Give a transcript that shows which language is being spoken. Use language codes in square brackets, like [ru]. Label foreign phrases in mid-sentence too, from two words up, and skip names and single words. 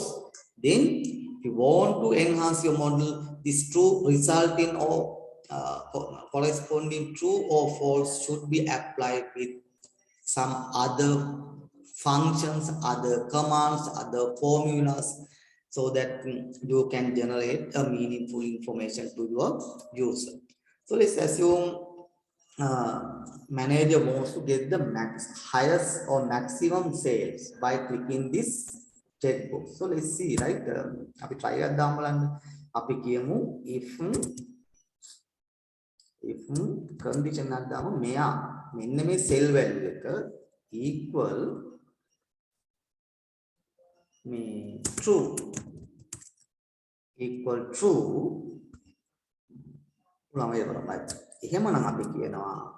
[en] Then if you want to enhance your model, this true result in or corresponding true or false should be applied with some other functions, other commands, other formulas, so that you can generate a meaningful information to your user. So let's assume manager wants to get the highest or maximum sales by clicking this checkbox. So let's see, right? [si] Api try කරද්දාම බලන්න. අපි කියමු [en] if condition [si] එකක් දාමු මෙයා මෙන්න මේ [en] cell value [si] එක equal me true ළමයි කරලා එහෙමනම් අපි කියනවා